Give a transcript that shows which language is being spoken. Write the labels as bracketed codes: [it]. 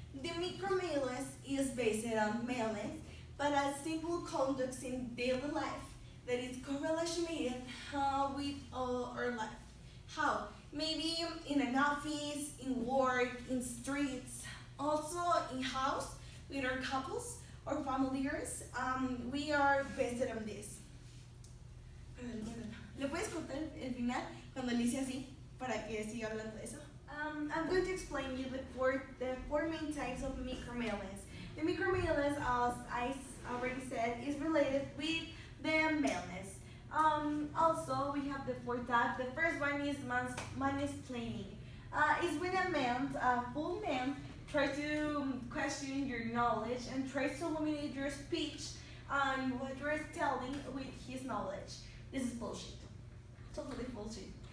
[en] The micro maleness is based on maleness, but as simple conducts in daily life that is correlated with our life. How? Maybe in an office, in work, in streets, also in house with our couples or familiars. We are based on this. [es] ¿Le puedes contar el final cuando le hice así para que siga hablando de eso? [en] I'm going to explain you the four main types of micromalence. The micromalence, as I already said, is related with the maleness. Also, we have the fourth type. The first one is mansplaining. It's when a man, a full man, tries to question your knowledge and tries to eliminate your speech and what you're telling with his knowledge. This is bullshit. Totally bullshit.